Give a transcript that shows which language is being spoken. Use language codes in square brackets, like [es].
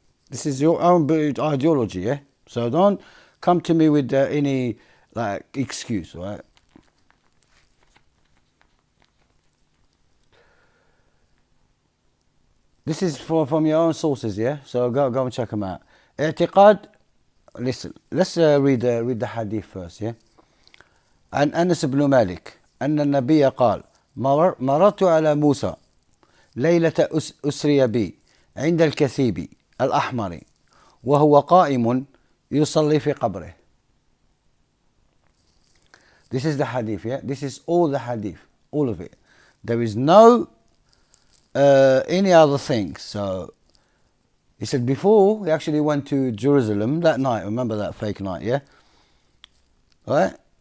[en] This is your own ideology, yeah? So don't come to me with any, excuse, right? This is from your own sources, yeah? So go and check them out. اعتقاد, listen, let's read the hadith first, yeah? [ar] عن أنس بن مالك أن النبي قال مررت على موسى ليلة أسري بي عند الكثيب الأحمر وهو قائم يصلي في قبره. [en] This is the hadith, yeah? This is all the hadith, all of it. There is no any other thing. So he said before he actually went to Jerusalem that night. Remember that fake night, yeah? Right?